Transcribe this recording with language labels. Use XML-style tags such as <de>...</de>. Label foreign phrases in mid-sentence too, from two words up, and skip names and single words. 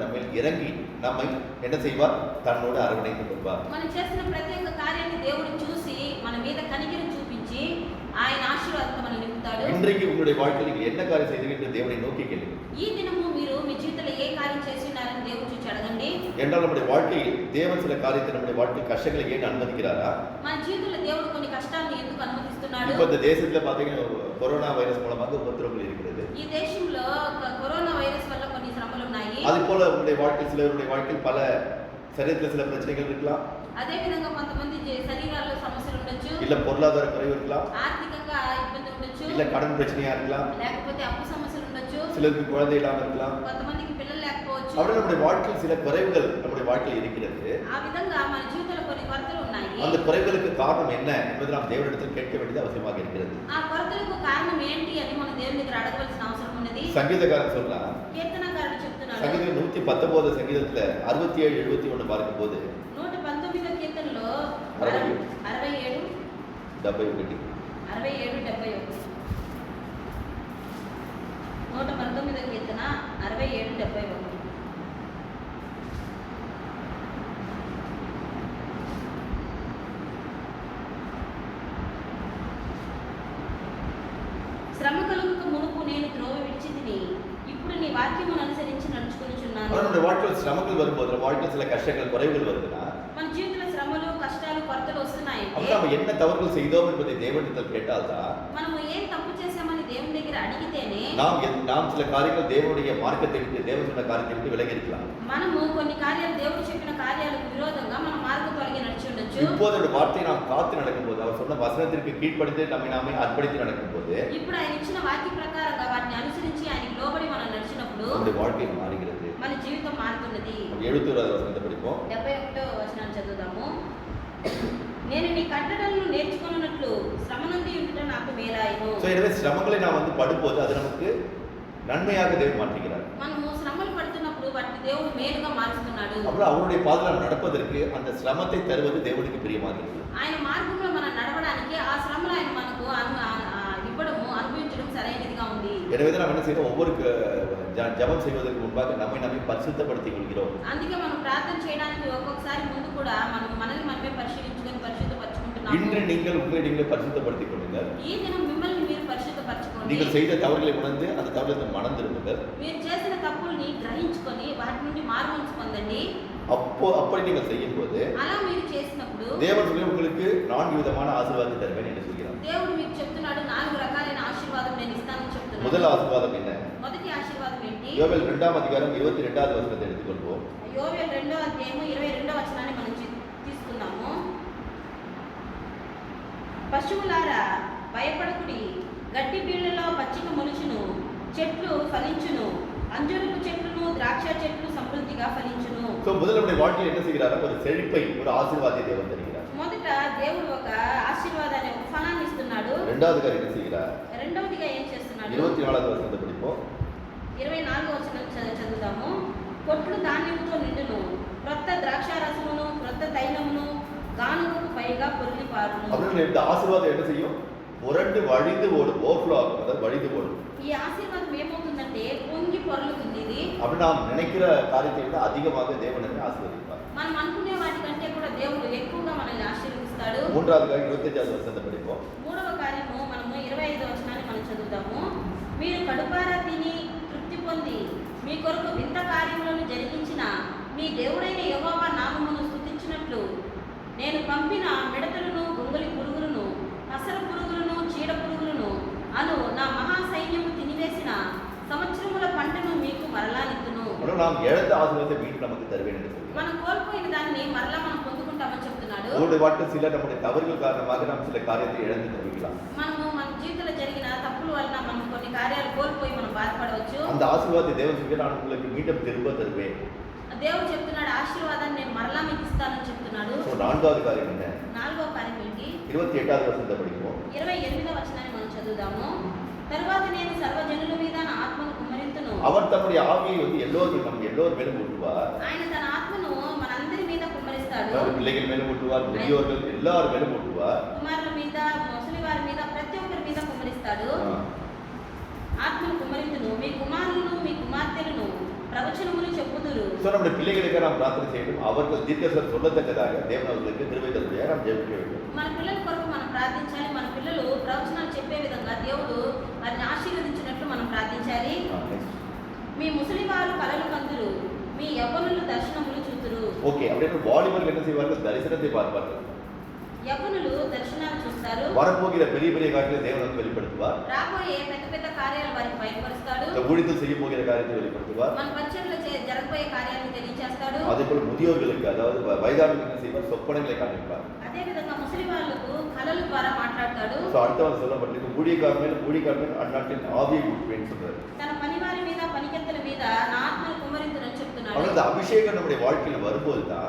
<ta>நம்ம இறங்கி நம்மை என்ன செய்வார்? தன்னோடு அரவணைத்து கொள்வார்.</ta> <te>మనం చేస్తున్న ప్రతి ఒక్క కార్యాన్ని దేవుడు చూసి మన మీద కనికరం చూపించి ఆయన ఆశీర్వాదంతో మనల్ని నింపుతాడు.</te> <ta>இன்றைக்கு உங்களுடைய வாழ்க்கையில் நீங்கள் என்ன காரியம் செய்தீர்கள் என்று தேவனை நோக்கி கேளுங்கள்.</ta> <te>ఈ దినము మీరు మీ జీవితంలో ఏ కార్యం చేసి ఉన్నారని దేవుడు చూసి అడగండి.</te> <ta>என்றால் நம்முடைய வாழ்க்கையில் தேவன் சில காரியத்தை நம்முடைய வாழ்க்கையில் கஷ்டங்களை ஏன் அனுமதிக்கிறாரா?</ta> <te>మన జీవితంలో దేవుడు కొన్ని కష్టాలను ఎందుకు అనుమతిస్తున్నాడు?</te> <ta>இப்போ இந்த தேசத்துல பாத்தீங்கன்னா கொரோனா வைரஸ் மூலமாக உபத்திரவங்கள் இருக்கிறது.</ta> <te>ఈ దేశంలో కరోనా వైరస్ వల్ల కొన్ని శ్రమలు ఉన్నాయి.</te> <ta>அது போல உங்களுடைய வாழ்க்கையில் சிலருடைய வாழ்க்கையில் பல சரீரத்தில் சில பிரச்சனைகள் இருக்கலாம்.</ta> <te>అదే విధంగా కొంతమంది శరీరాల్లో సమస్యలు ఉండొచ్చు,</te> <ta>இல்ல பொருளாதார குறைவு இருக்கலாம்,</ta> <te>ఆర్థికంగా ఇబ్బంది ఉండొచ్చు,</te> <ta>இல்ல கடன் பிரச்சனையா இருக்கலாம்,</ta> <te>లేకపోతే అప్పు సమస్యలు ఉండొచ్చు,</te> <ta>சிலருக்கு குழந்தை இல்லாம இருக்கலாம்.</ta> <te>కొంతమందికి పిల్లలు లేకపోవచ్చు.</te> <ta>அப்படி நம்முடைய வாழ்க்கையில் சில குறைவுகள் நம்முடைய வாழ்க்கையில் இருக்கிறது.</ta> <te>ఆ విధంగా మన జీవితంలో కొన్ని కొరతలు ఉన్నాయి.</te> <ta>அந்த குறைவுகளுக்கு காரணம் என்ன என்பதை நாம் தேவனிடத்தில் கேட்க வேண்டியது அவசியமாக இருக்கிறது.</ta> <te>ఆ కొరతలకు కారణం ఏంటి అని మనం దేవుని దగ్గర అడగవలసిన అవసరం ఉన్నది.</te> <ta>சங்கீதக்காரன் சொல்லலாம்,</ta> <te>కీర్తనకారుడు చెప్తున్నాడు,</te> <ta>சங்கீதம் 119 சங்கீதத்துல 67 71 பார்க்கும்போது</ta> <te>119వ కీర్తనలో 67 67 71 71 119వ కీర్తన 67 71. శ్రమ కలుగుక మునుపు నేను త్రోవ విడిచితిని, ఇప్పుడు నీ వాక్యమును అనుసరించి నడుచుకొనుచున్నాను.</te> <ta>நம்முடைய வாழ்க்கையில் சிரமங்கள் வரும்போது நம்ம வாழ்க்கையில் சில கஷ்டங்கள் குறைவுகள் வருதுன்னா</ta> <te>మన జీవితంలో శ్రమలు కష్టాలు కొరతలు వస్తున్నాయంటే</te> <ta>அப்ப நம்ம என்ன தவறுகள் செய்தோம் என்பதை தேவனிடத்தில் கேட்டால்தான்</ta> <te>మనము ఏం తప్పు చేశామని దేవుని దగ్గర అడిగితేనే</te> <ta>நாம் சில காரியங்கள் தேவனுடைய மார்க்கத்தை விட்டு தேவன் சொன்ன காரியத்தை விட்டு விலகி இருக்கலாம்.</ta> <te>మనము కొన్ని కార్యాలు దేవుడు చెప్పిన కార్యాలకు విరోధంగా మన మార్గం తొలగి నడిచి ఉండొచ్చు.</te> <ta>இப்போது அவருடைய வார்த்தையை நாம் காத்து நடக்கும்போது அவர் சொன்ன வசனத்திற்கு கீழ்ப்படிந்து நம்மை நாமே அர்ப்பணித்து நடக்கும்போது</ta> <te>ఇప్పుడు ఆయన ఇచ్చిన వాక్య ప్రకారంగా వాటిని అనుసరించి ఆయనకి లోబడి మనం నడిచినప్పుడు</te> <ta>நம்முடைய வாழ்க்கை மாறுகிறது.</ta> <te>మన జీవితం మారుతున్నది.</te> <ta>71வது வசனத்தை படிப்போம்.</ta> <te>71వ వచనాన్ని చదువుదాము. నేను నీ కట్టడలను నేర్చుకున్నట్లు శ్రమ నుండి ఉండుట నాకు మేలాయను.</te> <ta>சோ எனவே சிரமங்களை நாம் படும்போது அது நமக்கு நன்மையாக தேவன் மாற்றுகிறார்.</ta> <te>మనము శ్రమలు పడుతున్నప్పుడు వాటిని దేవుడు మేలుగా మారుస్తున్నాడు.</te> <ta>அப்புறம் அவருடைய பாதையில் நடப்பதற்கு அந்த சிரமத்தை தருவது தேவனுக்கு பிரியமாகிறது.</ta> <te>ఆయన మార్గంలో మనం నడవడానికి ఆ శ్రమలు ఆయన మనకు ఇవ్వడము అనుభవించడం సరైనదిగా ఉంది.</te> <ta>எனவே நாம் என்ன செய்யறோம்? ஒவ்வொரு ஜெபம் செய்வதற்கு முன்பாக நம்மை பரிசுத்தப்படுத்திக் கொள்கிறோம்.</ta> <te>అందుకే మనం ప్రార్థన చేయడానికి ఒక్కొక్కసారి ముందు కూడా మనం మనల్ని మనమే పరిశీలించుకొని పరిశుద్ధపరచుకుంటున్నాము.</te> <ta>இன்று நீங்கள் உங்களை நீங்களே பரிசுத்தப்படுத்திக் கொள்ளுங்கள்.</ta> <te>ఈ దినం మిమ్మల్ని మీరు పరిశుద్ధపరచుకోండి.</te> <ta>நீங்கள் செய்த தவறுகளை உணர்ந்து அந்த தவறுகளை மனம் திரும்புங்கள்.</ta> <te>మీరు చేసిన తప్పుల్ని గ్రహించుకొని వాటి నుండి మార్పు పొందండి.</te> <ta>அப்படி நீங்கள் செய்யும்போது</ta> <te>అలా మీరు చేసినప్పుడు</te> <ta>தேவன் உங்களுக்கு 4 விதமான ஆசீர்வாதத்தை தருவேன் என்று சொல்கிறார்.</ta> <te>దేవుడు మీకు చెప్తున్నాడు 4 రకాలైన ఆశీర్వాదం నేను ఇస్తానని చెప్తున్నాడు.</te> <ta>முதல் ஆசீர்வாதம் என்ன?</ta> <te>మొదటి ఆశీర్వాదం ఏంటి?</te> <ta>யோவேல் 2ஆம் அதிகாரம் 22வது வசனத்தை எடுத்துக்கொள்வோம்.</ta> <te>యోవేలు 2వ అధ్యాయం 22వ వచనాన్ని మనం తీసుకుందాము. పశువులారా భయపడకుడి, గడ్డి బీళ్లలో పచ్చిక మొలుచును, చెట్లు ఫలించును, అంజూరపు చెట్లును ద్రాక్ష చెట్లు సమృద్ధిగా ఫలించును.</te> <ta>సో முதல்ல நம்முடைய வாழ்க்கையில் என்ன செய்கிறார்? ஒரு செழிப்பை, ஒரு ஆசீர்வாதத்தை தேவன் தருகிறார்.</ta> <te>మొదట దేవుడు ఒక ఆశీర్వాదాన్ని, ఒక ఫలాన్ని ఇస్తున్నాడు.</te> <ta>இரண்டாவதுగా என்ன செய்கிறார்?</ta> <te>రెండవదిగా ఏం చేస్తున్నాడు?</te> <ta>24வது வசனத்தை படிப்போம்.</ta> <te>24వ వచనం చదువుదాము. కొట్లు ధాన్యముతో నిండును, క్రొత్త ద్రాక్షారసమును క్రొత్త తైలమును గానుగకు పైగా పొర్లి పారును.</te> <ta>அப்படின்னு இந்த ஆசீர்வாதம் என்ன செய்யும்? புரண்டு வழிந்து ஓடும், ஓவர்ஃப்ளோ ஆகும், அதாவது வழிந்து ஓடும்.</ta> <te>ఈ ఆశీర్వాదం ఏమవుతుందంటే పొంగి పొరలుతుంది. ఇది</te> <ta>அப்படி நாம் நினைக்கிற காரியத்தை விட அதிகமாக தேவன் நம்மை ஆசீர்வதிப்பார்.</ta> <te>మనం అనుకునే వాటికంటే కూడా దేవుడు ఎక్కువగా మనల్ని ఆశీర్వదిస్తాడు.</te> <ta>மூன்றாவது காரியம் 25வது வசனத்தை படிப்போம்.</ta> <te>మూడవ కార్యము మనము 25వ వచనాన్ని మనం చదువుతాము. మీరు కడుపారా తిని తృప్తి పొంది మీ కొరకు వింత కార్యములను జరిగించిన మీ దేవుడైన యెహోవా నామమును స్తుతించినట్లు నేను పంపిన మిడతలను గొంగలి పురుగులను అసర పురుగులను చీడ పురుగులను అను నా మహాసైన్యము తినివేసిన సంవత్సరముల పంటను మీకు మరలానిత్తును.</te> <ta>ஆனால் நாம் இழந்த ஆசீர்வாதத்தை மீண்டும் நமக்கு தருவேன் என்று சொல்கிறார்.</ta> <te>మనం కోల్పోయిన దాన్ని మరలా మనం పొందుకుంటామని చెప్తున్నాడు.</te> <ta>ஒரு வாட்டு சில நம்முடைய தவறுகள் காரணமாக நாம் சில காரியத்தை இழந்து தவிக்கலாம்.</ta> <te>మనము మన జీవితంలో జరిగిన తప్పుల వలన మనం కొన్ని కార్యాలు కోల్పోయి మనం బాధపడవచ్చు.</te> <ta>அந்த ஆசீர்வாதத்தை தேவன் சொல்கிறார், நான் உங்களுக்கு மீண்டும் திரும்ப தருவேன்.</ta> <te>దేవుడు చెప్తున్నాడు ఆశీర్వాదాన్ని నేను మరలా మీకు ఇస్తానని చెప్తున్నాడు.</te> <ta>సో நான்காவது காரியம் என்ன?</ta> <te>నాలుగో కార్యం ఏంటి? 28வது வசனத்தை படிப்போம். 28వ వచనాన్ని మనం చదువుదాము. తరువాత నేను సర్వజనుల మీద నా ఆత్మను కుమ్మరింతును.</te> <ta>அவர் தம்முடைய ஆவியை எல்லோரும் நம்ம எல்லோர் மேலும் ஊற்றுவார்.</ta> <te>ఆయన తన ఆత్మను మనందరి మీద కుమ్మరిస్తాడు.</te> <ta>அதாவது பிள்ளைகள் மேலும் ஊற்றுவார், முதியோர்கள் எல்லார் மேலும் ஊற்றுவார்.</ta> <te>కుమారుల మీద, ముసలి వారి మీద, ప్రతి ఒక్కరి మీద కుమ్మరిస్తాడు. ఆత్మను కుమ్మరింతును. మీ కుమారులను మీ కుమార్తెలను ప్రవచనములు చెప్పుదురు.</te> <ta>ஸோ நம்முடைய பிள்ளைகளுக்கு நாம் பிரார்த்தனை செய்யணும். அவர்கள் தீர்க்கதரிசனம் சொல்லத்தக்கதாக தேவன் அவர்களுக்கு கிருபை தருவார். நாம் ஜெபிக்க வேண்டும்.</ta> <te>మన పిల్లల కొరకు మనం ప్రార్థించాలి. మన పిల్లలు ప్రవచనాలు చెప్పే విధంగా దేవుడు వారిని ఆశీర్వదించినట్లు మనం ప్రార్థించాలి. మీ ముసలి వారు కలలు కందురు, మీ యవ్వనులు దర్శనములు చూతురు.</te> <ta>ஓகே, அப்படியே வாலிபர்கள் என்ன செய்வார்கள்? தரிசனத்தை பார்ப்பார்கள்.</ta> <te>యవ్వనులు దర్శనాలు చూస్తారు.</te> <ta>வரப்போகிற பெரிய பெரிய காரியங்களை தேவன் வந்து வெளிப்படுத்துவார்.</ta> <te>రాబోయే పెద్ద పెద్ద కార్యాలు వారికి బయలుపరుస్తాడు.</te> <ta>இந்த ஊழியத்தில் செய்ய போகிற காரியத்தை வெளிப்படுத்துவார்.</ta> <te>మన పరిచర్యలో జరగబోయే కార్యాలను తెలియజేస్తాడు.</te> <ta>அதே போல முதியோர்களுக்கு, அதாவது வயதானவர்களுக்கு என்ன செய்வார்? சொப்பனங்களை காண்பிப்பார்.</ta> <te>అదే విధంగా ముసలి వాళ్ళకు కలల ద్వారా మాట్లాడతాడు.</te> <ta>ஸோ அடுத்தவன் சொல்லப்பட்டிருக்கு, ஊழியக்காரன் அந்நாட்டின் ஆவியை ஊற்றுவேன்னு சொல்றாரு.</ta> <te>తన పనివారి మీద పనికెత్తల మీద నా ఆత్మను కుమ్మరించునని చెప్తున్నాడు.</te> <ta>ஆனால் இந்த அபிஷேகம் நம்முடைய வாழ்க்கையில் வரும்போது தான்</ta>